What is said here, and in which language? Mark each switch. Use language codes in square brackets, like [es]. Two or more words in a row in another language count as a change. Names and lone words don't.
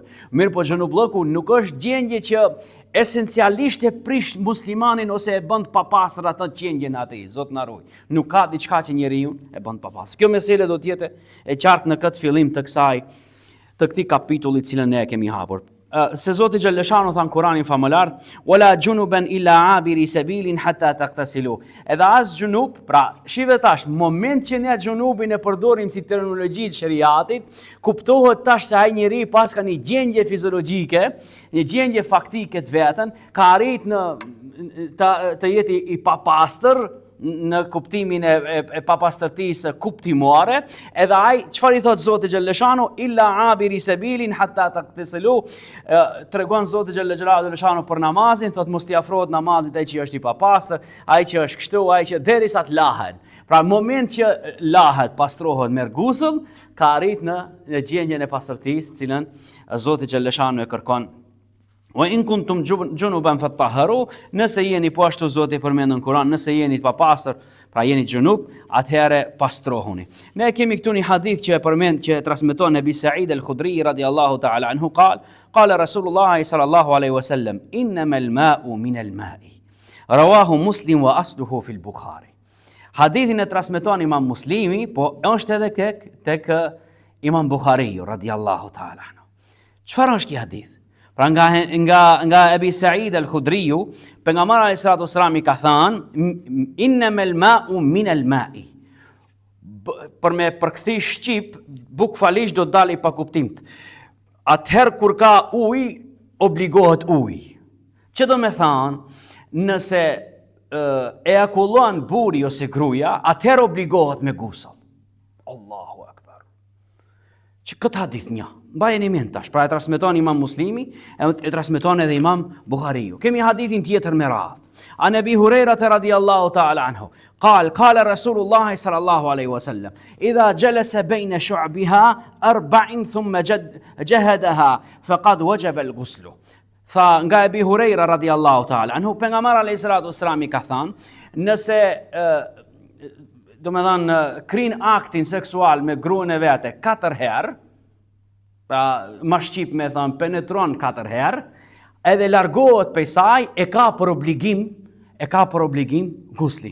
[sq] Mirë, po xhunubllëku nuk është gjendje që esencialisht e prish muslimanin ose e bën të papastër atë gjendjen atij. Zot na ruaj. Nuk ka diçka që njeriu e bën të papastër. Kjo mesele do të jetë e qartë në këtë fillim të këtij kapitulli cilën ne e kemi hapur. Se Zoti Gjallëshanu tha në Kuranin famëlar, [ar] "ولا جنبا إلا عابري سبيل حتى تغتسلوا." [sq] Edhe as xhunub, pra shive tash, moment që ne xhunubin e përdorim si terminologji të shariatit, kuptohet tash se ai njeri pas ka një gjendje fiziologjike, një gjendje faktike të vetën, ka arrit të jetë i papastër në kuptimin e papastërtisë kuptimore, edhe ai çfarë i thot Zoti Gjallëshanu, [ar] إلا عابري سبيل حتى تغتسلوا, [sq] tregon Zoti Gjallëshanu për namazin, thot mos t'i afrohet namazit ai që është i papastër, ai që është kështu, ai që derisa të lahet. Pra moment që lahet, pastrohet, merr gusull, ka arrit në gjendjen e pastërtisë, cilën Zoti Gjallëshanu e kërkon. [ar] وإن كنتم جنبا فاطهروا, [sq] nëse jeni po ashtu Zoti përmend në Kur'an, nëse jeni të papastër, pra jeni xhunub, atëherë pastrohuni. Ne kemi këtu një hadith që e përmend, që e transmeton Ebi Sa'id al-Khudri [ar] رضي الله تعالى عنه, قال رسول الله صلى الله عليه وسلم إنما الماء من الماء. رواه مسلم وأصله في البخاري. [sq] Hadithin e transmeton Imam Muslimi, po është edhe tek Imam Bukhariu [ar] رضي الله تعالى عنه. [sq] Çfarë është ky hadith? Pra nga Ebi Sa'id al-Khudriu, pejgamberi [ar] عليه الصلاة والسلام [sq] ka thënë, [ar] إنما الماء من الماء. [sq] Për me përkthi shqip, bukfalisht do të dalë pa kuptim. Atëherë kur ka ujë, obligohet ujë. Që do me thënë, nëse ejakullon buri ose gruaja, atëherë obligohet me gusull. [ar] الله أكبر. [sq] Që këtë hadith një, mbajeni mend tash, pra e transmeton Imam Muslimi, e transmeton edhe Imam Bukhariu. Kemi hadithin tjetër me radhë. [ar] عن أبي هريرة رضي الله تعالى عنه, قال رسول الله صلى الله عليه وسلم إذا جلس بين شعبها 4 ثم جهدها فقد وجب الغسل. [sq] Tha nga Abi Huraira [ar] رضي الله تعالى عنه, [sq] pejgamberi [ar] عليه الصلاة والسلام [sq] ka thënë, nëse do me thënë krin aktin seksual me gruan e vete 4 herë, pra ma shqip me thënë penetron 4 herë, edhe largohet prej saj, e ka për obligim guslin.